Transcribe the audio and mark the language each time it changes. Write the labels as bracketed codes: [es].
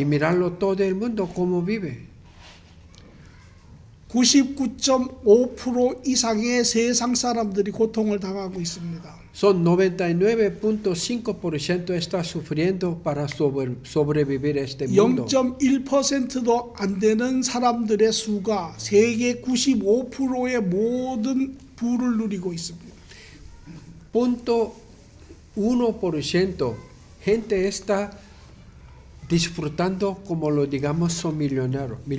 [es] Y mirarlo todo el mundo cómo vive. [ko] 99.5% 이상의 세상 사람들이 고통을 당하고 있습니다. [es] Son 99.5% está sufriendo para sobrevivir este mundo. [ko] 0.1%도 안 되는 saram들의 수가 세계 95%의 모든 부를 누리고 있습니다. [es] 0.1% gente está disfrutando como lo digamos son millonarios.